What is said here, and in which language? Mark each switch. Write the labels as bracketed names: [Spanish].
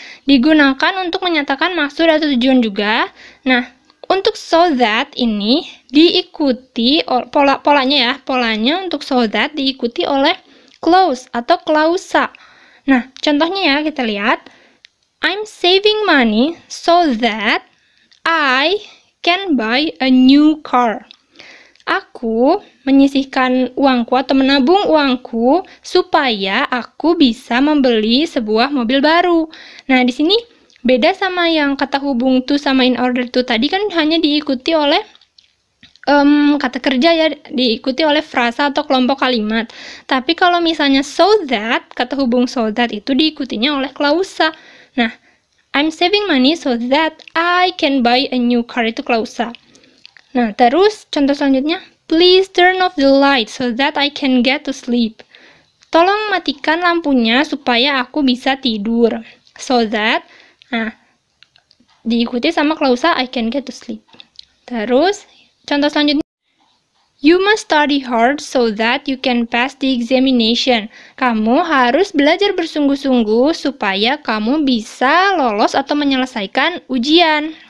[Indonesian] Digunakan untuk menyatakan maksud atau tujuan juga. Nah, untuk [English] so that [Indonesian] ini diikuti, polanya ya, polanya untuk so that diikuti oleh clause atau klausa. Nah, contohnya ya, kita lihat. [English] I'm saving money so that I can buy a new car. [Indonesian] Aku menyisihkan uangku atau menabung uangku supaya aku bisa membeli sebuah mobil baru. Nah, di sini beda sama yang kata hubung to sama [English] in order to [Indonesian] tadi kan hanya diikuti oleh kata kerja ya, diikuti oleh frasa atau kelompok kalimat. Tapi kalau misalnya [English] so that, [Indonesian] kata hubung so that itu diikutinya oleh klausa. [English] Nah, I'm saving money so that I can buy a new car, [Indonesian] itu klausa. Nah, terus contoh selanjutnya, [English] please turn off the light so that I can get to sleep. [Indonesian] Tolong matikan lampunya supaya aku bisa tidur. [English] So that, [Indonesian] nah, diikuti sama klausa [English] I can get to sleep. [Indonesian] Terus, contoh selanjutnya, [English] you must study hard so that you can pass the examination. [Indonesian] Kamu harus belajar bersungguh-sungguh supaya kamu bisa lolos atau menyelesaikan ujian.